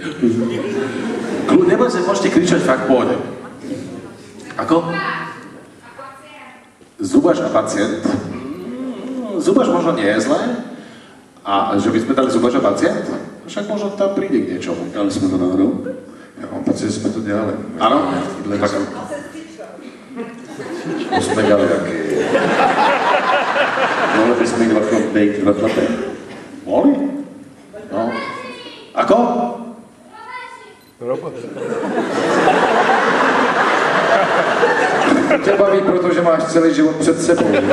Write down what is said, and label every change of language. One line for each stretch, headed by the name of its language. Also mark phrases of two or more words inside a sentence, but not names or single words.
Slovak: Nebojte, môžete kričať, fakt pôjde. Ako? Zubaš a pacient. Zubaš možno nie je zlé. A že by sme dali zubaš a pacient? Však možno tam príde k niečomu. Dali sme to náhodou? Ja mám pocit, že sme to dělali. Áno?
Czech: Tak... To jsme dělali taky. Mohli bychom jít být dva chlapy.
Slovak: Mohli? No. Ako? Robot.
Czech: To tě baví, protože máš celý život před sebou.